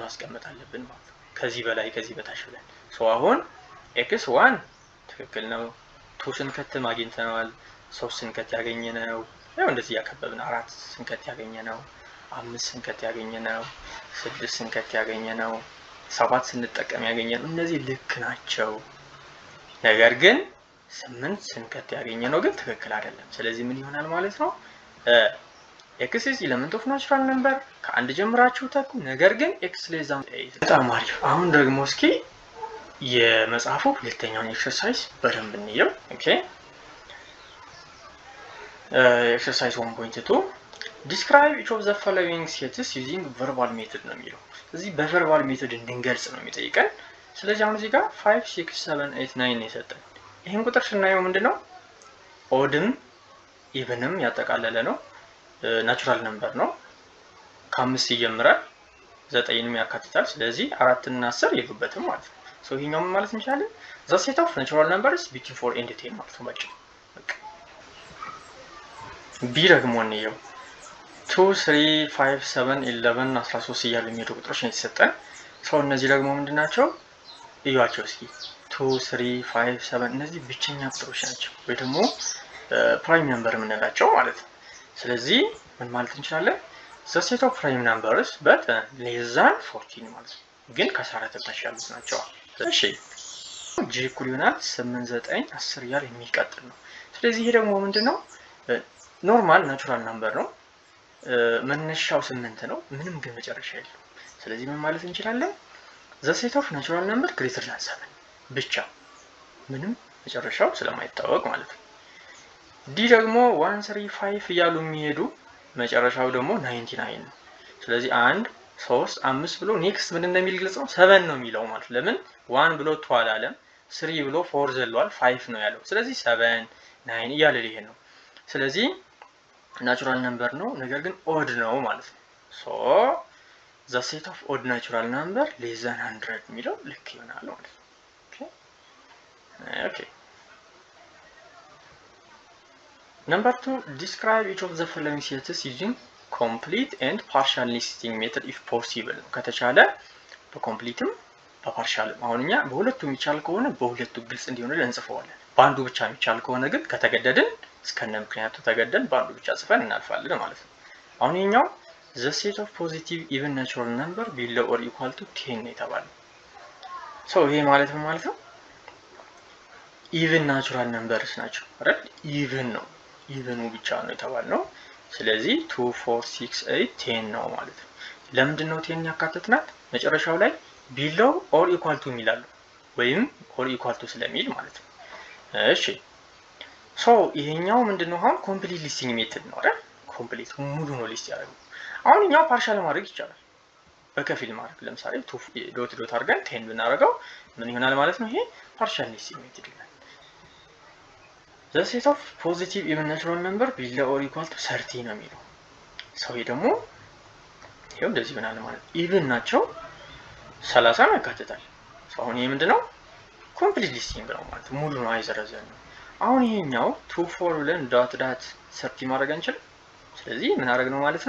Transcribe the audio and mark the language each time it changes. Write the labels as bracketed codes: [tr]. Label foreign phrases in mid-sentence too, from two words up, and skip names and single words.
[am] ማስቀመጥ አለብን ማለት ነው። ከዚህ በላይ ከዚህ በታች ብለን ሶ አሁን x1 ትክክል ነው። 2 ስንከት አግኝተናል። 3 ስንከት ያገኘነው ያው እንደዚህ ያከበብን 4 ስንከት ያገኘነው 5 ስንከት ያገኘነው 6 ስንከት ያገኘነው 7 ስንጠቀም ያገኘነው እነዚህ ልክ ናቸው። ነገር ግን 8 ስንከት ያገኘነው ግን ትክክል አይደለም። ስለዚህ ምን ይሆናል ማለት ነው? [en] x is element of natural number [am] ከአንድ ጀምራችሁ ተኩ። ነገር ግን [en] x less than 8 [am] በጣም አሪፍ። አሁን ደግሞ እስኪ የመጽሐፉ ሁለተኛውን ኤክሰርሳይዝ በደንብ እንየው። ኦኬ ኤክሰርሳይዝ 1.2 [en] describe each of the following sets using verbal method [am] ነው የሚለው። ስለዚህ በቨርባል ሜተድ እንድንገልጽ ነው የሚጠይቀን። ስለዚህ አሁን እዚህ ጋር 5 6 7 8 9 የሰጠን ይሄን ቁጥር ስናየው ምንድነው ኦድም ኢቭንም ያጠቃለለ ነው። [en] natural number [am] ነው። ከ5 ይጀምራል 9ንም ያካትታል። ስለዚህ 4 እና 10 የሉበትም ማለት ነው። ሶ ይሄኛው ምን ማለት እንችላለን? [en] the set of natural numbers between 4 and 10 [am] ማለት ነው። በቃ ቢ ደግሞ ነው 2 3 5 7 11 13 እያሉ የሚሄዱ ቁጥሮች ነው የተሰጠን። ሶ እነዚህ ደግሞ ምንድናቸው? እዩዋቸው እስኪ 2 3 5 7 እነዚህ ብቸኛ ቁጥሮች ናቸው ወይ ደግሞ [en] prime number [am] የምንላቸው ማለት ነው። ስለዚህ ምን ማለት እንችላለን? [en] the set of prime numbers but less than 14 [am] ማለት ነው። ግን ከ14 በታች ያሉት ናቸው። እሺ ጂ እኩል ይሆናል 8 9 10 እያለ የሚቀጥል ነው። ስለዚህ ይሄ ደግሞ ምንድነው? [en] normal natural number [am] ነው። መነሻው 8 ነው። ምንም ግን መጨረሻ የለውም። ስለዚህ ምን ማለት እንችላለን? [en] the set of natural number greater than 7 [am] ብቻ ምንም መጨረሻው ስለማይታወቅ ማለት ነው። ዲ ደግሞ 135 እያሉ የሚሄዱ መጨረሻው ደግሞ 99 ነው። ስለዚህ 1 3 5 ብሎ ኔክስት ምን እንደሚል ግልጽ ነው 7 ነው የሚለው ማለት ለምን 1 ብሎ 2 አላለም 3 ብሎ 4 ዘሏል 5 ነው ያለው። ስለዚህ 7 9 እያለ ይሄን ነው። ስለዚህ [en] natural number [am] ነው ነገር ግን ኦድ ነው ማለት ነው። ሶ [en] the set of odd natural number less than 100 [am] የሚለው ልክ ይሆናል ማለት ነው። ኦኬ [en] Number 2, describe each of the following sets using complete and partial listing method if possible. [am] ከተቻለ በኮምፕሊትም በፓርሻልም አሁን እኛ በሁለቱም የሚቻል ከሆነ በሁለቱ ግልጽ እንዲሆን እንጽፈዋለን። በአንዱ ብቻ የሚቻል ከሆነ ግን ከተገደድን እስከነ ምክንያቱ ተገደን በአንዱ ብቻ ጽፈን እናልፋለን ማለት ነው። አሁን የኛው [en] the set of positive even natural number below or equal to 10 [am] ነው የተባለው። ይሄ ማለት ምን ማለት ነው? [en] even natural numbers [am] ናቸው አይደል? even ነው ኢቨኑ ብቻ ነው የተባልነው። ስለዚህ 2 4 6 8 10 ነው ማለት ነው። ለምንድን ነው 10 ያካተትናት? መጨረሻው ላይ [en] below or equal to [am] የሚላሉ ወይም [en] or equal to [am] ስለሚል ማለት ነው። እሺ ይሄኛው ምንድነው? አሁን [en] complete listing method [am] ነው አይደል? ኮምፕሊት ሙሉ ነው ሊስት ያደርገው። አሁን እኛው ፓርሻል ማድረግ ይቻላል። በከፊል ማድረግ ለምሳሌ [en] dot dot [am] አድርገን 10 ብናደርገው ምን ይሆናል ማለት ነው? ይሄ [en] partial listing method [am] ይሆናል። [en] The set of positive even natural number below or equal to 30 [am] ነው የሚለው። ይሄ ደግሞ ይሄው እንደዚህ ይሆናል ማለት ነው። ኢቭን ናቸው 30 ያካትታል። አሁን ይሄ ምንድነው? [en] complete listing [am] ነው ማለት ሙሉ ነው አይዘረዘርም። አሁን ይሄኛው 2 4 ብለን ዳት 30 ማድረግ አንችልም። ስለዚህ ምን አደረግ ነው ማለት ነው?